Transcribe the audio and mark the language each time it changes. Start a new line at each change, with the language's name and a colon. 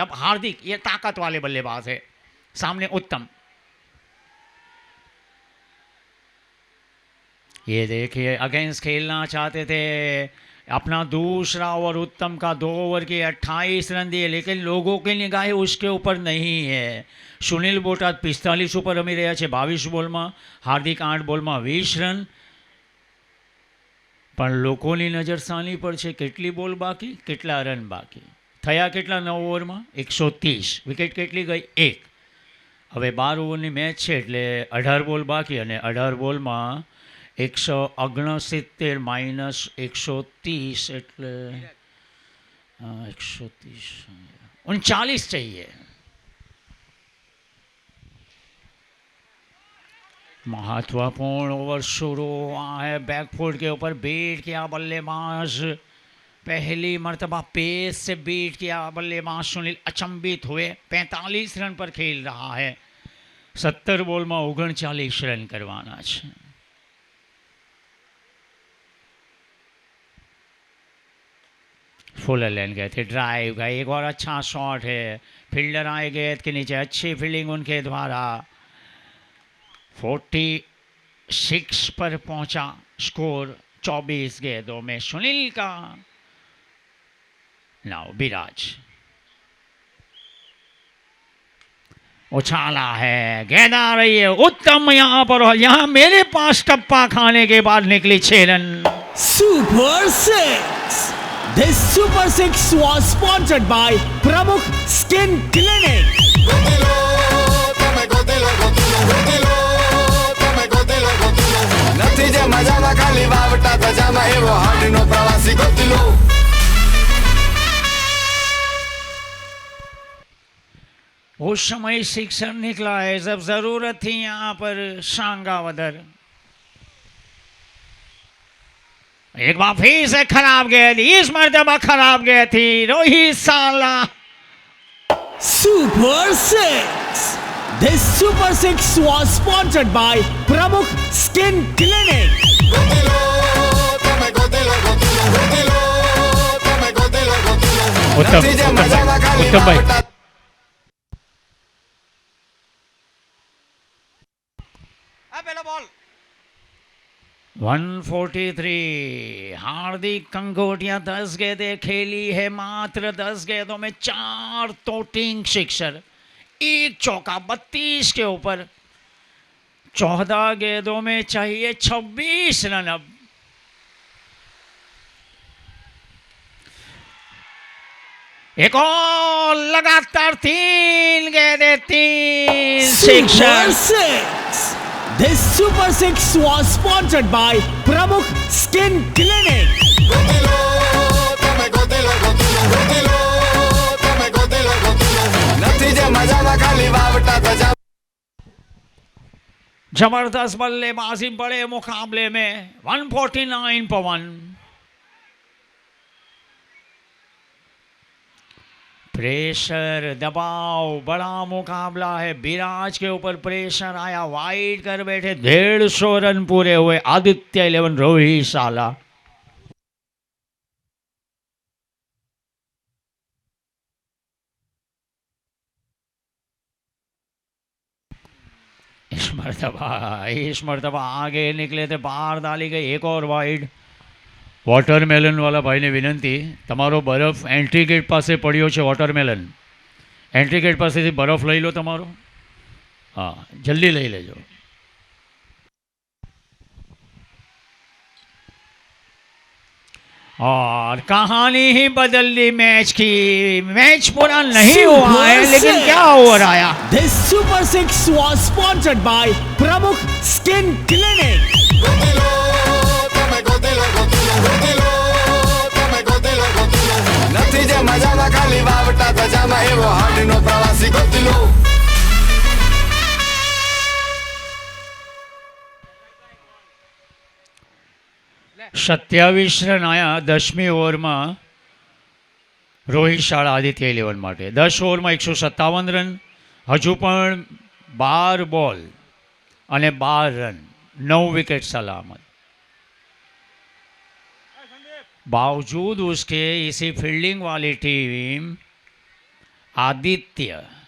Hindi: अब हार्दिक ये ताकत वाले बल्लेबाज है, सामने उत्तम। ये देखिए अगेंस्ट खेलना चाहते थे, अपना दूसरा ओवर उत्तम का 2 ओवर के 28 रन दिए, लेकिन लोगों की निगाहें उसके ऊपर नहीं है।
Gujarati: सुनील बोटाद 45 ઉપર રમી રહ્યા છે 22 બોલમાં, હાર્દિક 8 બોલમાં 20 રન, પણ લોકોની નજર સાની પર છે કેટલી બોલ બાકી, કેટલા રન બાકી થયા, કેટલા 9 ઓવરમાં 130, વિકેટ કેટલી ગઈ 1। હવે 12 ઓવરની મેચ છે એટલે 18 બોલ બાકી, અને 18 બોલમાં 169 માઇનસ 130 એટલે 130 39
Hindi: चाहिए। महत्वपूर्ण ओवर शुरू हुआ है, बैकफुट के ऊपर बीट किया बल्लेबाज, पहली मर्तबा पेस से बीट किया बल्लेबाज सुनील, अचंभित हुए। 45 रन पर खेल रहा है, 70 बोल में 39 रन करवाना है। फुल लेन गए थे, ड्राइव का एक और अच्छा शॉट है, फील्डर आए गेंद के नीचे, अच्छी फील्डिंग उनके द्वारा। 46 पर पहुंचा स्कोर 24 गेंदों में सुनील का। नाउ विराज उछाला है, गेंद आ रही है, उत्तम यहां पर, और यहां मेरे पास टप्पा खाने के बाद निकली 6 run.
English: Super 6. This Super 6 was sponsored by Pramukh Skin Clinic.
Gujarati: Gotilo તમે ગોતીલો ગોતીલો ગોતીલો તમે ગોતીલો ગોતીલો નથી જે મજામાં ખાલી વાવટા ધજામાં એવો હાડનો પ્રવાસી ગોતીલો।
Hindi: उस समय सिक्सर निकला है जब जरूरत थी यहाँ पर शांगावदर। एक बार फिर से खराब गेंद, इस मर्तबा खराब गेंद थी। रोहित साला
English: Super 6. This Super 6 was sponsored by Pramukh Skin Clinic.
Gujarati: Gótelo, તમે ગોતેલો ગોતેલો ગોતેલો, તમે ગોતેલો ગોતેલો. નથી જે મજામાં ખાલી વાવટા. આ પેલો બોલ 143।
Hindi: हार्दिक कंगोटिया 10 गेंदें खेली है, मात्र 10 गेंदों में 4 टोटिंग सिक्सर, 1 चौका, 32 के ऊपर। 14 गेंदों में चाहिए 26 रन। अब एक और लगातार 3 गेंदें, 3
English: Super
Hindi: sixer.
English: 6. This Super 6 was sponsored by Pramukh Skin Clinic.
Gujarati: ગોતેલો, તમે ગોતેલો ગોતેલો ગોતેલો, તમે ગોતેલો ગોતેલો. નથી જે મજામાં ખાલી વાવટા ધજા.
Hindi: जबरदस्त बल्लेबाजी बड़े मुकाबले में 149 पर 1। प्रेशर, दबाव, बड़ा मुकाबला है। विराज के ऊपर प्रेशर आया, वाइड कर बैठे, 150 रन पूरे हुए। आदित्य 11 रोहित साला। इस मरतबा आगे निकले थे, बाहर डाली गई, एक और वाइड।
Gujarati: वॉटरमेलन वाला भाई ने विनंती, તમારો બરફ એન્ટ્રી ગેટ પાસે પડ્યો છે। વોટરમેલન એન્ટ્રી ગેટ પાસેથી બરફ લઈ લો તમારો, હા જલ્દી લઈ લેજો।
Hindi: और कहानी ही बदल दी मैच की। मैच पूरा नहीं हुआ है, लेकिन क्या ओवर आया।
English: This Super 6 was sponsored by Pramukh Skin Clinic.
Gujarati: ગોતેલો, તમે ગોતેલો ગોતેલો ગોતેલો, તમે ગોતેલો ગોતેલો. નથી જે મજામાં ખાલી વાવટા ધજામાં એવો હાડનો પ્રવાસી ગોતેલો. 27 રન આયા 10મી ઓવરમાં રોહિત શાળા આદિત્ય 11 માટે। 10 ઓવરમાં 157 રન, હજુ પણ 12 બોલ અને 12 રન, 9
Hindi: विकेट सलामत। बावजूद उसके इसी फील्डिंग वाली टीम आदित्य